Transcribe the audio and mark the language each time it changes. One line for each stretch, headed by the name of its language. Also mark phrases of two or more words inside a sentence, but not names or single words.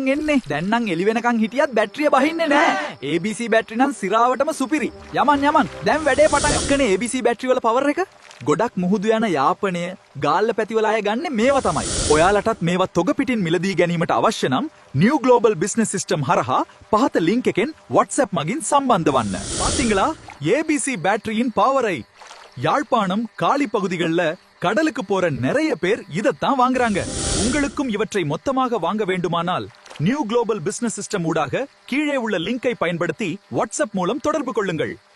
Sinhala: එන්නේ දැන් නම් එලි වෙනකන් හිටියත් බැටරිය බහින්නේ නෑ ABC බැටරි නම් සිරාවටම සුපිරි යමන් දැන් වැඩේ පටන් ගන්නනේ ABC බැටරි වල පවර් එක ගොඩක් මුහුදු යන යාපනය ගාල්ල පැතිවල අය ගන්න මේවා තමයි ඔයාලටත් මේවා තොග පිටින් මිලදී ගැනීමට අවශ්‍ය නම් New Global Business System හරහා පහත ලින්ක් එකෙන් WhatsApp මගින් සම්බන්ධ වන්න
Tamil: பாத்தீங்களா ABC பேட்டரியின் பவரை யாழ்ப்பாணம் காலி பகுதிகளில் கடலுக்கு போற நிறைய பேர் இதத்தான் வாங்குறாங்க உங்களுக்கும் இவற்றை மொத்தமாக வாங்க வேண்டுமானால் நியூ குளோபல் பிசினஸ் சிஸ்டம் ஊடாக கீழே உள்ள லிங்கை பயன்படுத்தி வாட்ஸ்அப் மூலம் தொடர்பு கொள்ளுங்கள்